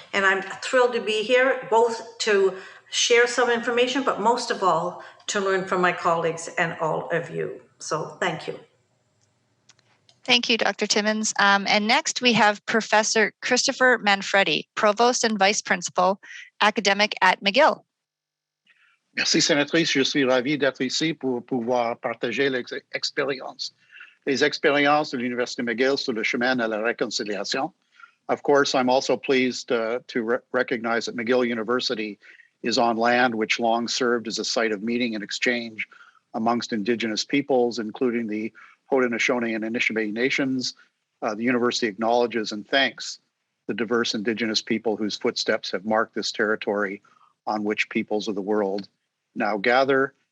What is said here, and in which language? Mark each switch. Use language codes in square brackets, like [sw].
[en] And I'm thrilled to be here, both to share some information, but most of all, to learn from my colleagues and all of you. So thank you. Thank you, Dr. Timmins. And next we have Professor Christopher Manfredi, Provost and Vice Principal, Academic at McGill. [fr] Merci, sénatrice. Je suis ravi d'être ici pour pouvoir partager les expériences de l'Université McGill sur le chemin à la réconciliation. [en] Of course, I'm also pleased to recognize that McGill University is on land which long served as a site of meeting and exchange amongst Indigenous peoples, including the Haudenosaunee and Anishinaabe nations. The university acknowledges and thanks the diverse Indigenous people whose footsteps have marked this territory on which peoples of the world now gather.